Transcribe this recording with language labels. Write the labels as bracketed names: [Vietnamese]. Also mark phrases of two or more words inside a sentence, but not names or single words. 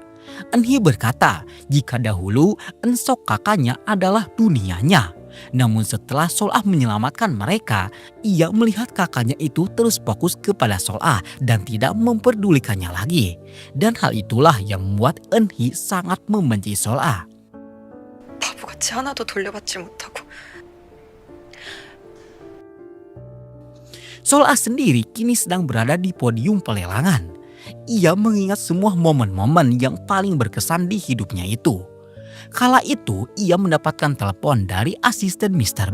[Indonesian] Eun-hee berkata jika dahulu Eun-sok kakaknya adalah dunianya. Namun setelah Sol-ah menyelamatkan mereka, ia melihat kakaknya itu terus fokus kepada Sol-ah dan tidak memperdulikannya lagi. Dan hal itulah yang membuat Eun-hee sangat membenci Sol-ah. [Korean] 바보같이 하나도 돌려받지 못하고. [Indonesian] Sol-ah sendiri kini sedang berada di podium pelelangan. Ia mengingat semua momen-momen yang paling berkesan di hidupnya itu. Kala itu ia mendapatkan telepon dari asisten Mr.